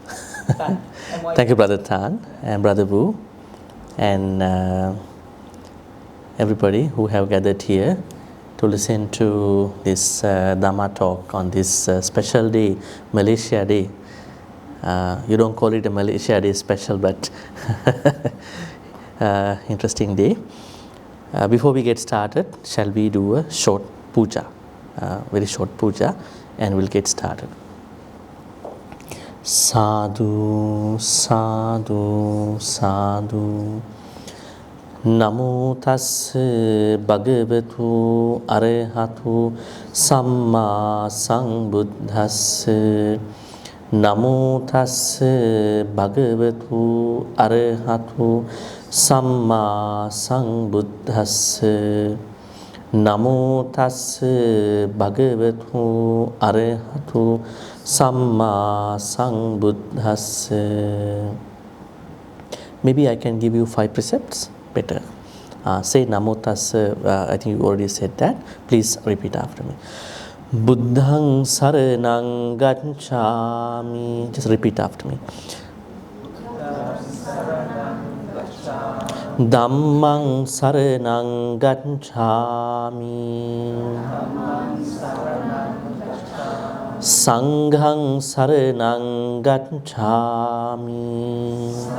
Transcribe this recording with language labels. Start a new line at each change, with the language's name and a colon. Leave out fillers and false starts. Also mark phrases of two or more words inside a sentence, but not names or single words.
English: Thank you, Brother Tan and Brother Wu, and everybody who have gathered here to listen to this Dhamma talk on this special day, Malaysia Day. You don't call it a Malaysia Day special, but interesting day. Before we get started, shall we do a short puja, very short puja, and we'll get started.
Pali: Sadhu, sadhu, sadhu. Namo tassa bhagavatu arahatu samma sambuddhassa. Namo tassa bhagavatu arahatu samma sambuddhassa. Namo tassa bhagavatu arahatu samma sambuddhassa.
English: Maybe I can give you 5 precepts. Better. Say
Pali: Namo Tassa.
English: I think you already said that. Please repeat after me.
Pali: Buddhang saranang gacchami.
English: Just repeat after me.
Pali: Dhammang saranang gacchami. Sanghang saranang gacchami.